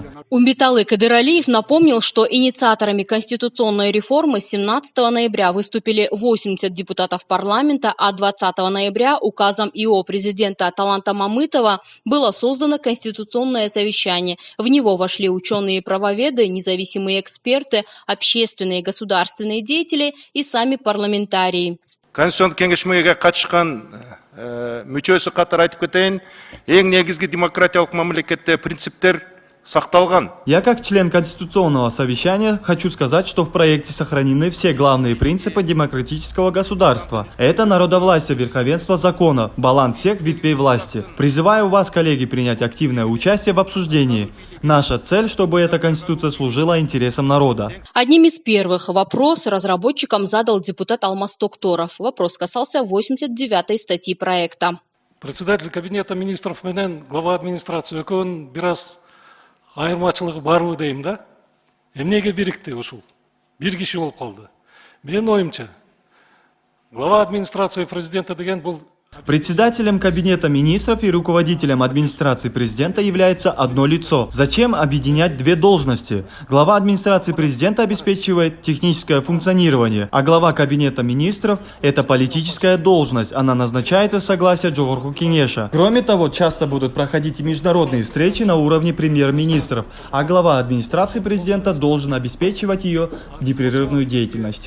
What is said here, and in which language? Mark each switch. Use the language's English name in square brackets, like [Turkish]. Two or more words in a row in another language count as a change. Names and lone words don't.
[Russian] Умбеталы Кадыралиев напомнил, что инициаторами конституционной реформы 17 ноября выступили 80 депутатов парламента, а 20 ноября указом ИО президента Таланта Мамытова было создано Конституционное совещание. В него вошли ученые-правоведы, независимые эксперты, общественные и государственные деятели и сами парламентарии. [Kyrgyz] Конституционный кеңешмеге катышкан мүчөсү катары айтып кетейин, эң негизги демократиялык мамлекетте принциптер сакталган. [Russian] Я как член Конституционного совещания хочу сказать, что в проекте сохранены все главные принципы демократического государства. Это народовластие, верховенство закона, баланс всех ветвей власти. Призываю вас, коллеги, принять активное участие в обсуждении. Наша цель, чтобы эта Конституция служила интересам народа. Одним из первых вопрос разработчикам задал депутат Алмаз Токторов. Вопрос касался 89-й статьи проекта. Председатель кабинета министров [Kyrgyz] менен [Russian] глава администрации [Kyrgyz] экөөнүн бир аз айырмачылыгы барбы дейм да. Эмнеге бирикти ушул? Бир киши болуп калды. Менин оюмча, [Russian] глава администрации президента [Kyrgyz] деген бул... [Russian] Председателем кабинета министров и руководителем администрации президента является одно лицо. Зачем объединять две должности? Глава администрации президента обеспечивает техническое функционирование, а глава кабинета министров – это политическая должность. Она назначается с согласия Жогорку Кеңеша. Кроме того, часто будут проходить и международные встречи на уровне премьер-министров, а глава администрации президента должен обеспечивать ее непрерывную деятельность.